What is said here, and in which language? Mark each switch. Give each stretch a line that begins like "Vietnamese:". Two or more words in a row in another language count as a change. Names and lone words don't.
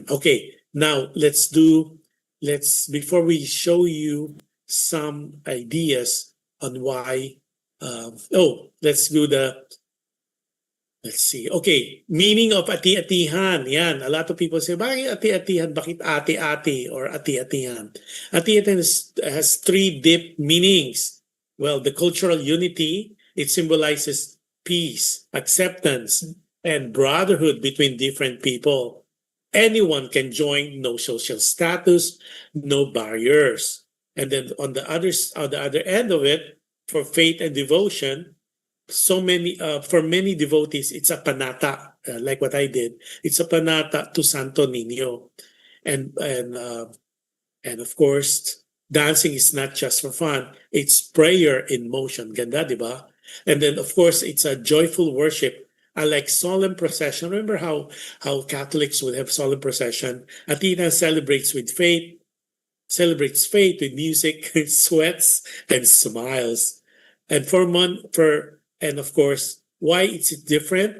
English: Okay, now before we show you some ideas on why, let's see. Okay, meaning of Ati-Atihan. Yan, a lot of people say,
Filipino: bakit Ati-Atihan? Bakit ati-ati or Ati-Atihan?
English: Ati-Atihan has three deep meanings. Well, the cultural unity, it symbolizes peace, acceptance, and brotherhood between different people. Anyone can join, no social status, no barriers. And then on the other end of it, for faith and devotion, for many devotees, it's a panata, like what I did. It's a panata to Santo Niño, and of course, dancing is not just for fun; it's prayer in motion.
Filipino: Ganda, di ba?
English: And then, of course, it's a joyful worship. Like solemn procession. Remember how Catholics would have solemn procession? Ati-Atihan celebrates faith with music, sweats, and smiles. And and of course, why it's different?